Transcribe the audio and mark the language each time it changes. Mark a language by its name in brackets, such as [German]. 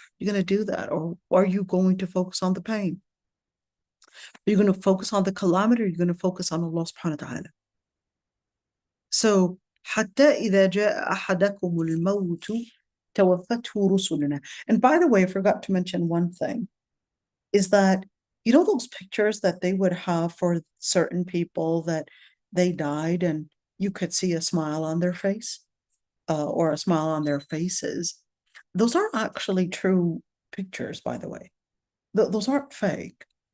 [English] You're going to do that, or are you going to focus on the pain? Are you going to focus on the calamity, or are you going to focus on Allah subhanahu wa ta'ala? [Arabic] So, حتى إذا جاء أحدكم الموت توفته رسلنا. [English] And by the way, I forgot to mention one thing, is that, those pictures that they would have for certain people that they died and you could see a smile on their face, or a smile on their faces. Those aren't actually true pictures, by the way. Those aren't fake.